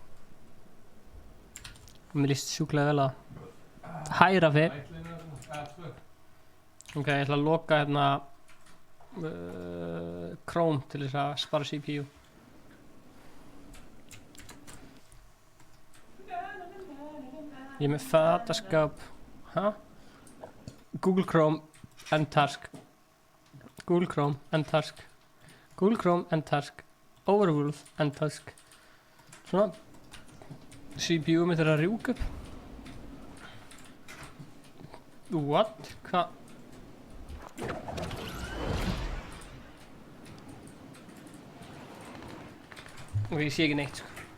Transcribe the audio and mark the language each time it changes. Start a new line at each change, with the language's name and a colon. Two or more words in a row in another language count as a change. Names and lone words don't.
Icelandic: Mér líst sjúklega vel að hæra fyrir. Ok, ég ætla að loka hérna Chrome til þess að spara CPU. Ég er með fataskap.
English: Google Chrome end task. Google Chrome end task. Google Chrome end task. Overrule end task.
Icelandic: Svona. CPU mitt er að rjúka upp. What? Hvað? Ok, ég sé ekki neitt, sko.